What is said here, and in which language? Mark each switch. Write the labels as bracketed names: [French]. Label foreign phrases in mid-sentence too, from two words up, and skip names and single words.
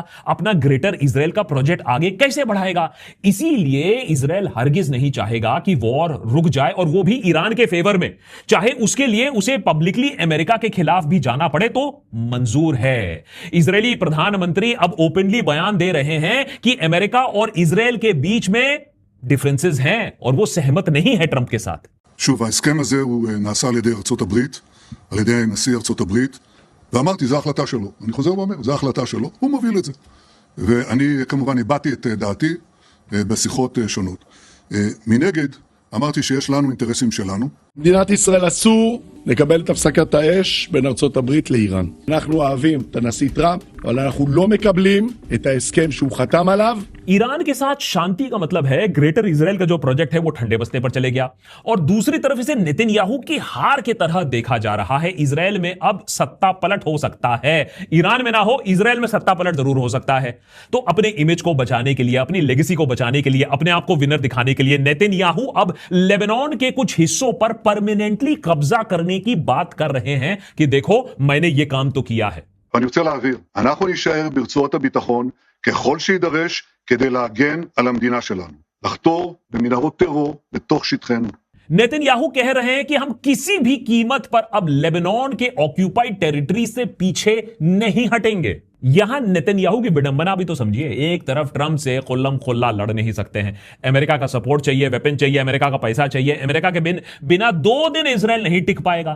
[Hindi] अपना ग्रेटर इजराइल का प्रोजेक्ट आगे कैसे बढ़ाएगा? इसीलिए इजराइल हरगिज नहीं चाहेगा कि वॉर रुक जाए, और वो भी ईरान के फेवर में, चाहे उसके लिए उसे पब्लिकली अमेरिका के खिलाफ भी जाना पड़े तो मंजूर है। इजरायली प्रधानमंत्री अब ओपनली बयान दे रहे हैं कि अमेरिका और इजराइल के बीच में डिफरेंसेस हैं और वो सहमत नहीं है ट्रंप के साथ। [Hebrew] שוב, ההסכם הזה הוא נעשה על ידי ארצות הברית, על ידי נשיא ארצות הברית, ואמרתי, זו ההחלטה שלו. אני חוזר ואומר, זו ההחלטה שלו, הוא מוביל את זה. ואני כמובן הבאתי את דעתי בשיחות שונות. מנגד, אמרתי שיש לנו אינטרסים שלנו. מדינת ישראל אסור לקבל את הפסקת האש בין ארצות הברית לאיראן. אנחנו אוהבים את הנשיא טראמפ, אבל אנחנו לא מקבלים את ההסכם שהוא חתם עליו. [Hindi] ईरान के साथ शांति का मतलब है ग्रेटर इजराइल का जो प्रोजेक्ट है वो ठंडे बस्ते पर चले गया, और दूसरी तरफ इसे नेतन्याहू की हार की तरह देखा जा रहा है। इजराइल में अब सत्ता पलट हो सकता है, ईरान में ना हो, इजराइल में सत्ता पलट जरूर हो सकता है। तो अपने इमेज को बचाने के लिए, अपनी लेगेसी को बचाने के लिए, अपने आप को विनर दिखाने के लिए नेतन्याहू अब लेबनान के कुछ हिस्सों पर परमानेंटली कब्जा करने की बात कर रहे हैं कि देखो मैंने ये काम तो किया है। [Hebrew] ואני רוצה להעביר, אנחנו נשאר ברצועות הביטחון ככל שידרש כדי להגן על המדינה שלנו, לחתור במנהרות טרור בתוך שטחנו. [Hindi] नेतन्याहू कह रहे हैं कि हम किसी भी कीमत पर अब लेबनान के [English] occupied territory [Hindi] से पीछे नहीं हटेंगे। यहां नेतन्याहू की विडंबना भी तो समझिए। एक तरफ ट्रंप से खुल्लम खुल्ला लड़ नहीं सकते हैं, अमेरिका का सपोर्ट चाहिए, वेपन चाहिए, अमेरिका का पैसा चाहिए, अमेरिका के बिना 2 दिन इजराइल नहीं टिक पाएगा।